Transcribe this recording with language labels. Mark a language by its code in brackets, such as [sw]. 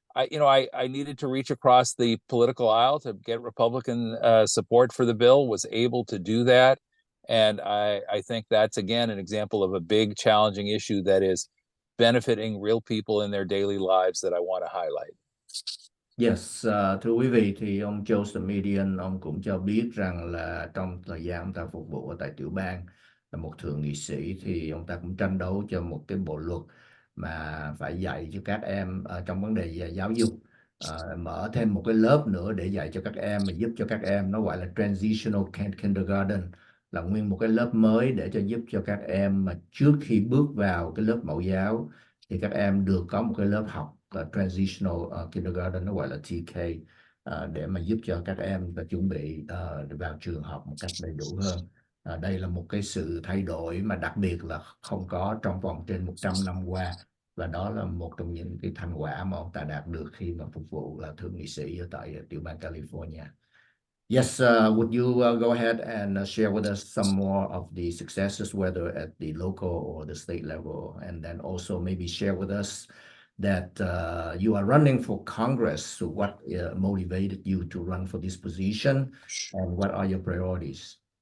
[en] I needed to reach across the political aisle to get Republican support for the bill, was able to do that. And I think that's, again, an example of a big challenging issue that is benefiting real people in their daily lives that I want to highlight. [vi] Yes, thưa quý vị, thì ông Joe Simitian ông cũng cho biết rằng là trong thời gian ông ta phục vụ ở tại tiểu bang là một thượng nghị sĩ, thì ông ta cũng tranh đấu cho một cái bộ luật mà phải dạy cho các em trong vấn đề giáo dục, mở thêm một cái lớp nữa để dạy cho các em, mà giúp cho các em, nó gọi là transitional kindergarten, là nguyên một cái lớp mới để cho giúp cho các em mà trước khi bước vào cái lớp mẫu giáo thì các em được có một cái lớp học transitional kindergarten, nó gọi là TK, để mà giúp cho các em và chuẩn bị vào trường học một cách đầy đủ hơn. Đây là một cái sự thay đổi mà đặc biệt là không có trong vòng trên 100 năm qua, và đó là một trong những cái thành quả mà ông ta đạt được khi mà phục vụ là thượng nghị sĩ ở tại tiểu bang California. [en] Yes, would you go ahead and share with us some more of the successes, whether at the local or the state level, and then also maybe share with us that you are running for Congress. So what motivated you to run for this position, and what are your priorities?